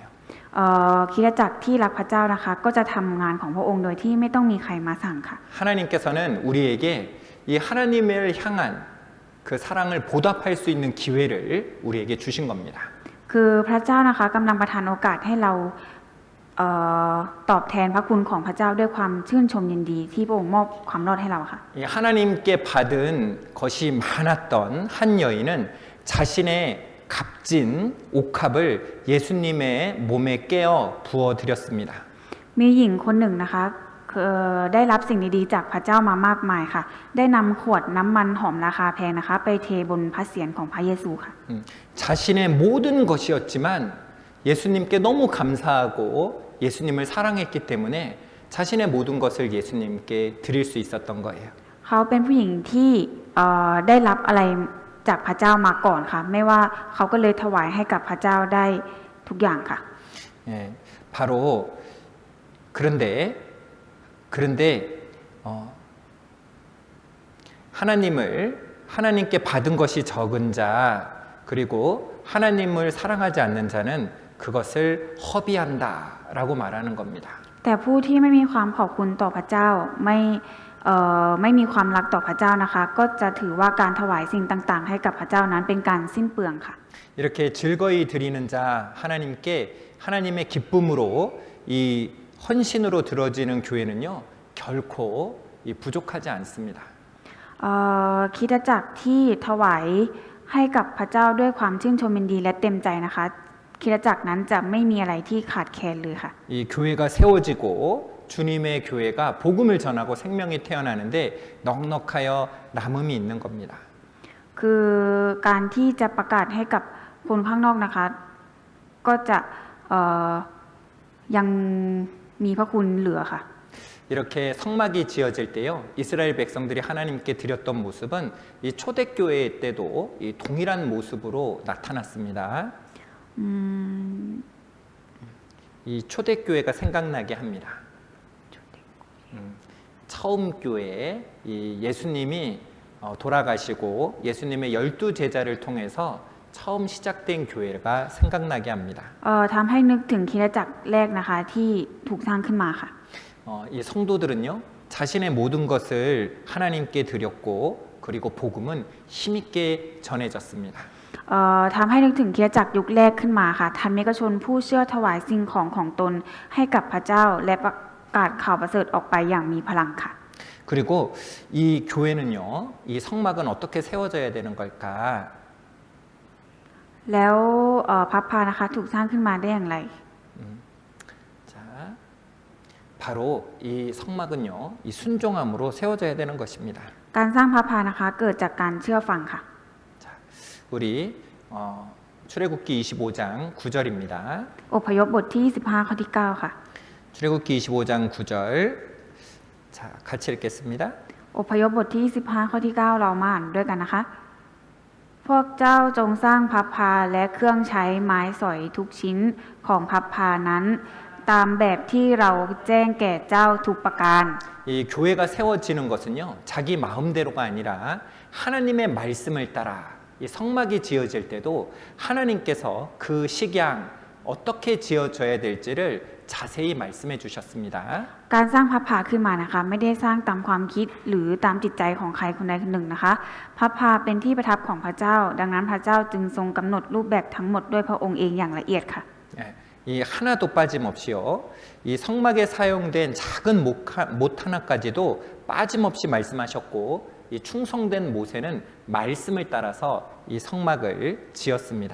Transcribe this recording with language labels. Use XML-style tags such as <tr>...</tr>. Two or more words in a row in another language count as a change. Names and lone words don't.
<th>คริสตจักรที่รักพระเจ้านะคะ ก็จะทำงานของพระองค์โดยที่ไม่ต้องมีใครมาสั่งค่ะ</th> <ko>하나님께서는 우리에게 이 하나님을 향한 그 사랑을 보답할 수 있는 기회를 우리에게 주신 겁니다.</ko> <th>คือพระเจ้านะคะกำลังประทานโอกาสให้เราตอบแทนพระคุณของพระเจ้าด้วยความชื่นชมยินดีที่พระองค์มอบความรอดให้เราค่ะ</th> <ko>이 하나님께 받은 것이 많았던 한 여인은 자신의 값진 옥합을 예수님의 몸에 깨어 부어 드렸습니다.</ko> <th>มีหญิงคนหนึ่งนะคะได้รับสิ่งดีๆจากพระเจ้ามามากมายค่ะ ได้นำขวดน้ำมันหอมราคาแพงนะคะ ไปเทบนพระเศียรของพระเยซูค่ะ</th> <ko>자신의 모든 것이었지만 예수님께 너무 감사하고 예수님을 사랑했기 때문에 자신의 모든 것을 예수님께 드릴 수 있었던 거예요.</ko> <th>เขาเป็นผู้หญิงที่ได้รับอะไรจากพระเจ้ามาก่อนค่ะ ไม่ว่าเขาก็เลยถวายให้กับพระเจ้าได้ทุกอย่างค่ะ</th> <ko>예, 바로 그런데 하나님께 받은 것이 적은 자 그리고 하나님을 사랑하지 않는 자는 그것을 허비한다라고 말하는 겁니다.</ko> <th>แต่ผู้ที่ไม่มีความขอบคุณต่อพระเจ้าไม่มีความรักต่อพระเจ้านะคะ ก็จะถือว่าการถวายสิ่งต่างๆให้กับพระเจ้านั้นเป็นการสิ้นเปลืองค่ะ</th> <ko>이렇게 즐거이 드리는 자 하나님께 하나님의 기쁨으로 이 헌신으로 들어지는 교회는요 결코 부족하지 않습니다.</ko> <th>คริสตจักรที่ถวายให้กับพระเจ้าด้วยความชื่นชมยินดีและเต็มใจนะคะคริสตจักรนั้นจะไม่มีอะไรที่ขาดแคลนเลยค่ะ</th> <ko>이 교회가 세워지고 주님의 교회가 복음을 전하고 생명이 태어나는데 넉넉하여 남음이 있는 겁니다.</ko> <th>คือการที่จะประกาศให้กับคนข้างนอกนะคะ ก็จะยังมีพระคุณเหลือค่ะ</th> <ko>이렇게 성막이 지어질 때요, 이스라엘 백성들이 하나님께 드렸던 모습은 이 초대교회 때도 이 동일한 모습으로 나타났습니다. 이 초대교회가 생각나게 합니다. 처음 교회에 이 예수님이 돌아가시고 예수님의 12제자를 통해서 처음 시작된 교회가 생각나게 합니다.</ko> <th>ทำให้นึกถึงคริสตจักรแรกนะคะที่ถูกสร้างขึ้นมาค่ะ</th> <ko>이 성도들은요, 자신의 모든 것을 하나님께 드렸고 그리고 복음은 힘있게 전해졌습니다.</ko> <th>ทำให้นึกถึงคริสตจักรยุคแรกขึ้นมาค่ะธรรมิกชนผู้เชื่อถวายสิ่งของของตนให้กับพระเจ้าและประกาศข่าวประเสริฐออกไปอย่างมีพลังค่ะ</th> <ko>그리고 이 교회는요, 이 성막은 어떻게 세워져야 되는 걸까?</ko> <th>แล้วพระพานะคะถูกสร้างขึ้นมาได้อย่างไร</th> <ko>자, 바로 이 성막은요, 이 순종함으로 세워져야 되는 것입니다.</ko> <th>การสร้างพระพานะคะเกิดจากการเชื่อฟังค่ะ</th> <ko>자, 우리 출애굽기 25장 9절입니다.</ko> <th>อพยพบทที่25ข้อที่9ค่ะ</th> <ko>출애굽기 25장 9절. 자, 같이 읽겠습니다.</ko> <th>อพยพบทที่25ข้อที่9เรามาอ่านด้วยกันนะคะ พวกเจ้าจงสร้างพับพาและเครื่องใช้ไม้สอยทุกชิ้นของพับพานั้น ตามแบบที่เราแจ้งแก่เจ้าทุกประการ</th> <ko>이 교회가 세워지는 것은요, 자기 마음대로가 아니라 하나님의 말씀을 따라 이 성막이 지어질 때도 하나님께서 그 식양 어떻게 지어져야 될지를 자세히 말씀해 주셨습니다.</ko> <th>การสร้างพับพาขึ้นมานะคะไม่ได้สร้างตามความคิดหรือตามจิตใจของใครคนใดคนหนึ่งนะคะพับพาเป็นที่ประทับของพระเจ้าดังนั้นพระเจ้าจึงทรงกำหนดรูปแบบทั้งหมดด้วยพระองค์เองอย่างละเอียดค่ะ</th> <ko>이 하나도 빠짐없이요, 이 성막에 사용된 작은 못 하나까지도 빠짐없이 말씀하셨고, 이 충성된 모세는 말씀을 따라서 이 성막을 지었습니다.</ko>